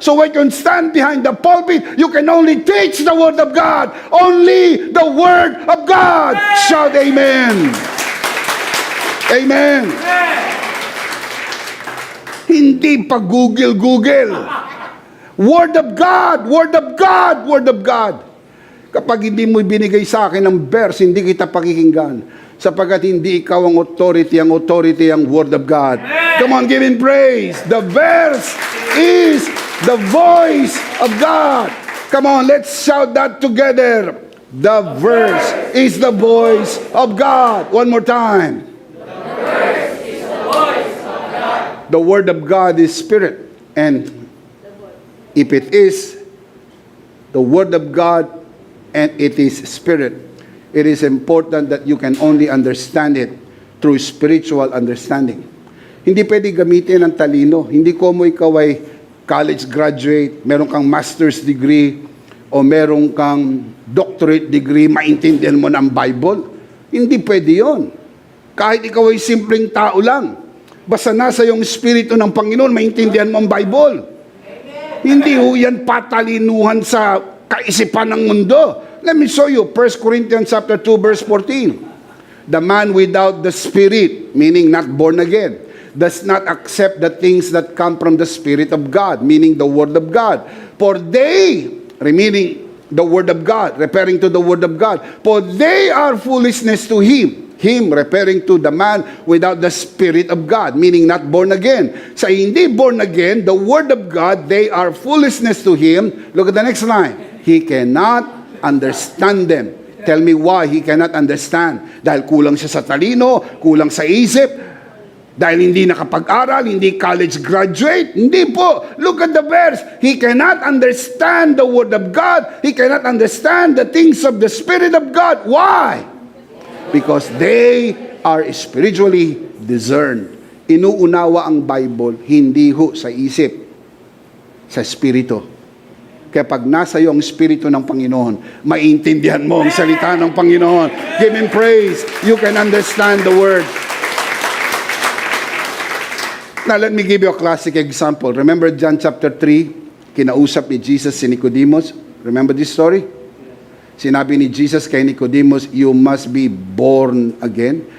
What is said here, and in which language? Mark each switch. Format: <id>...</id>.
<en>So when you stand behind the pulpit, you can only teach the Word of God. Only the Word of God. Shout amen. Amen.</en> <tl>Hindi pa Google.</tl> <en>Word of God, Word of God, Word of God.</en> <tl>Kapag hindi mo binigay sa akin ng verse, hindi kita pakikinggan. Sapagkat hindi ikaw ang authority ang Word of God.</tl> <en>Come on, give Him praise. The verse is the voice of God. Come on, let's shout that together. The verse is the voice of God. One more time. The Word of God is Spirit. And if it is the Word of God and it is Spirit, it is important that you can only understand it through spiritual understanding.</en> <tl>Hindi pwede gamitin ang talino. Hindi ko mo ikaw ay</tl> <en>college graduate,</en> <tl>meron kang master's degree, o meron kang doctorate degree, maintindihan mo ng Bible. Hindi pwede yon. Kahit ikaw ay simpleng tao lang, basta nasa yung Espiritu ng Panginoon, maintindihan mo ang Bible. Hindi ho yan patalinuhan sa kaisipan ng mundo.</tl> <en>Let me show you, 1 Corinthians chapter 2, verse 14. The man without the Spirit, meaning not born again, does not accept the things that come from the Spirit of God, meaning the Word of God. For they, meaning the Word of God, referring to the Word of God, for they are foolishness to him. Him, referring to the man without the Spirit of God, meaning not born again.</en> <tl>Sa hindi</tl> <en>born again, the Word of God, they are foolishness to him. Look at the next line. He cannot understand them. Tell me why he cannot understand.</en> <tl>Dahil kulang siya sa talino, kulang sa isip, dahil hindi nakapag-aral, hindi</tl> <en>college graduate.</en> <tl>Hindi po.</tl> <en>Look at the verse. He cannot understand the Word of God. He cannot understand the things of the Spirit of God. Why? Because they are spiritually discerned.</en> <tl>Inuunawa ang Bible, hindi ho sa isip, sa Espiritu. Kaya pag nasa iyo ang Espiritu ng Panginoon, maintindihan mo ang salita ng Panginoon.</tl> <en>Give Him praise. You can understand the Word. Now, let me give you a classic example. Remember John chapter 3,</en> <tl>kinausap ni Jesus si Nicodemus?</tl> <en>Remember this story?</en> <tl>Sinabi ni Jesus kay Nicodemus,</tl> <en>you must be born again.</en>